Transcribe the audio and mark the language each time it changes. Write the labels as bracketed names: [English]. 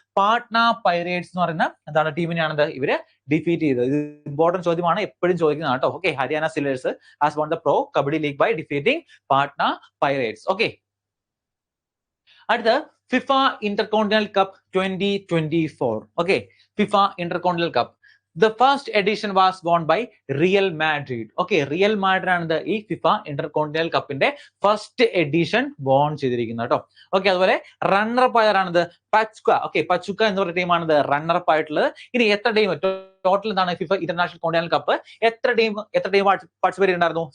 [Malayalam] Patna pirates എന്ന് പറയുന്ന എന്താണ് ടീമിനെയാണ് ഇവര് ഡിഫീറ്റ് ചെയ്തത്. ഇത് ഇമ്പോർട്ടന്റ് ചോദ്യമാണ്, എപ്പോഴും ചോദിക്കുന്നതാണ് കേട്ടോ. [English] Okay, Haryana steelers has won the pro kabaddi league by defeating Patna pirates. [Malayalam] Okay, അടുത്ത FIFA intercontinental cup 2024. Okay, FIFA intercontinental cup. [English] The first edition was won by Real Madrid. [Malayalam] Okay, Real Madrid ആണ് ഈ FIFA intercontinental കപ്പിന്റെ first edition von ചെയ്തിരിക്കുന്നത് കേട്ടോ. Okay, അതുപോലെ runner-up ആരാണിത്? പച്ചുക്ക. Okay, പച്ചുക്ക എന്ന് പറയുന്ന ടീമാണിത് റണ്ണറപ്പ് ആയിട്ടുള്ളത്. ഇനി എത്ര ടീം ടോട്ടൽ എന്താണ് ഫിഫ ഇന്റർനാഷണൽ കോണ്ടിനൽ കപ്പ് എത്ര ടീം പാർട്ടിസിപ്പേറ്റ് ഉണ്ടായിരുന്നു?